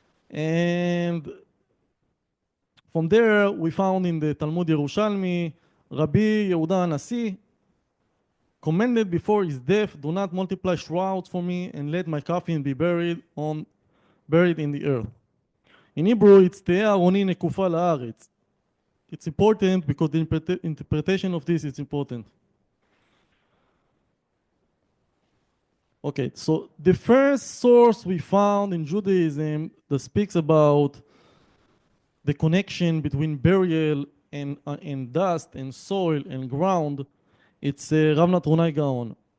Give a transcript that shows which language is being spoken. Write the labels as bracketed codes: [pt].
[en] And from there we found in the Talmud Yerushalmi, Rabbi Yehuda Hanasi commanded before his death, do not multiply shrouds for me and let my coffin be buried in the earth. In Hebrew, it's [he] תהא ארוני נקופה לארץ. [en] It's important because the interpretation of this is important. Okay, so the first source we found in Judaism that speaks about the connection between burial and dust and soil and ground, it's Rav Natronai Gaon.